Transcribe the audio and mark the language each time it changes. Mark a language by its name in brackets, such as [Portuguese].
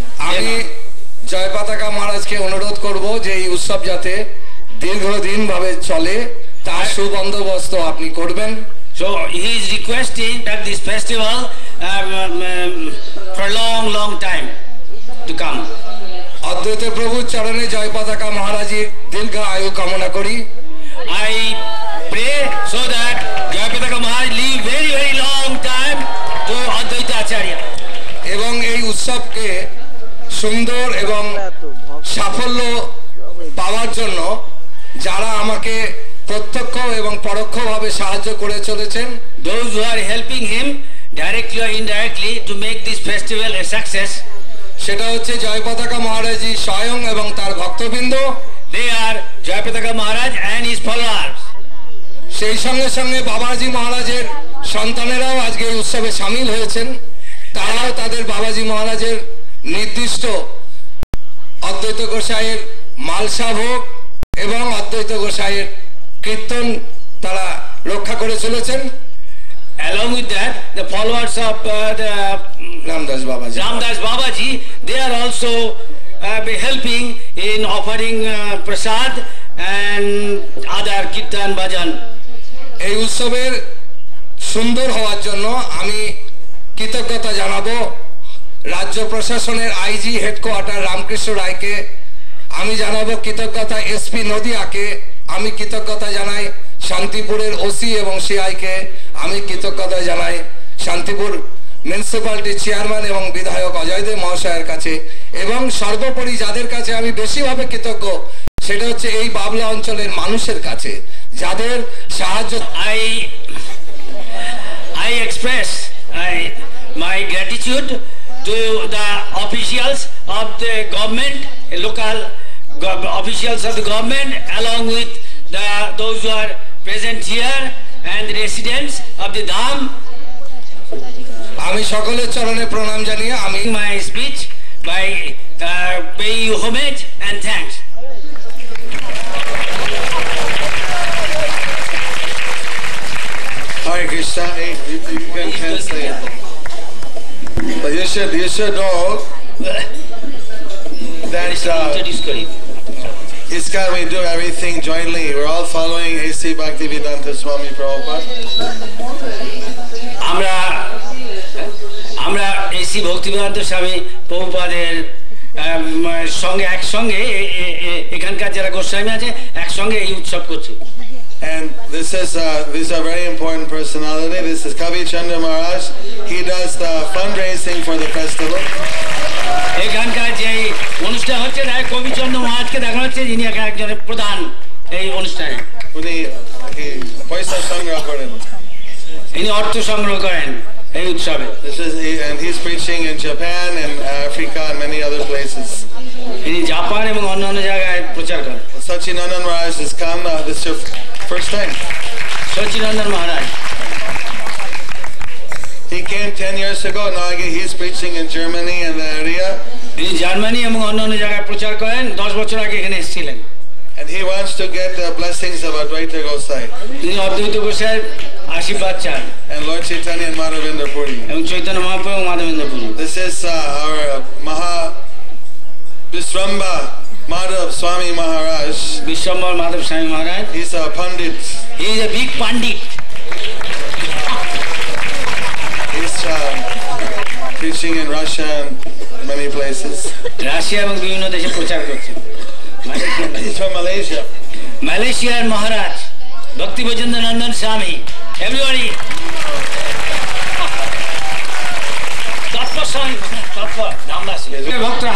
[Bangla] আমি জয় পতাকা মহারাজকে অনুরোধ করব যে এই উৎসব যাতে দীর্ঘদিন ভাবে চলে তার সুবন্দোবস্ত আপনি করবেন। [English] So he is requesting that this festival for long time to come. [Bangla] অদ্বৈত প্রভুর চরণে জয় পতাকা মহারাজের দীর্ঘ আয়ু কামনা করি। [English] I pray so that Jayapataka Maharaj live very long time to Advaita Acharya. [Bangla] এবং এই উৎসবকে সুন্দর এবং সাফল্য পাওয়ার জন্য যারা আমাকে প্রত্যক্ষ এবং পরোক্ষভাবে সাহায্য করে চলেছেন, [English] those who are helping him directly or indirectly to make this festival a success, [Bangla] সেটা হচ্ছে জয় পতাকা মহারাজজি স্বয়ং এবং তার ভক্তবৃন্দ। [English] they are Jayapataka Maharaj and his followers. [Bangla] সেই সঙ্গে সঙ্গে বাবাজি মহারাজের সন্তানেরাও আজকে এই উৎসবে সামিল হয়েছেন। তারাও তাদের বাবাজি মহারাজের নির্দিষ্ট অদ্বৈত গোসাইয়ের মালসা ভোগ এবং অদ্বৈত গোসাইয়ের কীর্তন তারা রক্ষা করে চলেছেন। [English] Along with that, the followers of the [Bangla] Ramdas [English] Babaji, they are also helping in offering prasad and other kirtan bhajan. [Bangla] এই উৎসবের সুন্দর হওয়ার জন্য আমি কৃতজ্ঞতা জানাবো রাজ্য প্রশাসনের আইজি হেডকোয়ার্টার রামকৃষ্ণ রায়কে, আমি জানাবো কৃতজ্ঞতা এসপি নদিয়াকে, আমি কৃতজ্ঞতা জানাই শান্তিপুরের ওসি এবং সিআইকে, আমি কৃতজ্ঞতা জানাই শান্তিপুর মিউনিসিপ্যালিটি চেয়ারম্যান এবং বিধায়ক অজয়দেব মহাশয়ের কাছে, এবং সর্বোপরি যাদের কাছে আমি বেশিভাবে কৃতজ্ঞ সেটা হচ্ছে এই বাবলা অঞ্চলের মানুষের কাছে যাদের সাহায্য। [English] I express my gratitude to the officials of the government, local officials of the government, along with those who are present here and the residents of the Dham. [Bangla] আমি সকলের চরণে প্রণাম জানিয়ে আমি [English] my speech by paying you homage and thanks. Hare Krishna, you can translate. But you should know that ISKCON, we do everything jointly. We're all following A.C. Bhaktivedanta Swami Prabhupada. [Bangla] আমরা A.C. Bhaktivedanta Swami প্রভুপাদের সঙ্গে একসঙ্গে এখানকার যারা গোস্বামী আছে একসঙ্গে এই উৎসব করছি। [English] And these are very important personality. This is Kavi Chandra Maharaj. He does the fundraising for the festival. [Bangla] এখানকার যে অনুষ্ঠান হচ্ছে তাই কবি চন্দ্র মহারাজকে দেখা হচ্ছে, যিনি একজনের প্রধান এই অনুষ্ঠানে। উনি পয়সা সংগ্রহ করেন, ইনি অর্থ সংগ্রহ করেন এই উৎসবে। [English] And he's preaching in Japan and Africa and many other places. [Bangla] ইনি জাপান এবং অন্যান্য জায়গায় প্রচার করেন। [English] Sachinandan Maharaj has come. This is your first time. Sachinandan Maharaj. He came 10 years ago. Now again he's preaching in Germany and the area. In Germany [Bangla] এবং অন্যান্য জায়গায় প্রচার করেন 10 বছর আগে এখানে এসেছিলেন [English] And he wants to get the blessings of Advaita Gosai [Bangla] তিনি অদ্বৈত গোসাইয়ের আশীর্বাদ চান [English] and Lord Chaitanya and Madhavendra Puri. [Bangla] এবং চৈতন্য মহাপ্রভু এবং Madhavendra Puri [English] This is our Maha Visramba Madhav Swami Maharaj. [Bangla] Bishwambhar Madhav স্বামী মহারাজ [English] He's a Pandit. he is a big pandit He's preaching in Russia and many places. [Bangla] Russia এবং বিভিন্ন দেশে প্রচার করছেন [English] He's from Malaysia. [Bangla] মালয়েশিয়ার মহারাজ ভক্তি বৈজেন্দ্র নন্দন স্বামী এভরিবডি তৎপস্বামী তৎপ ধামদাসী ভক্ত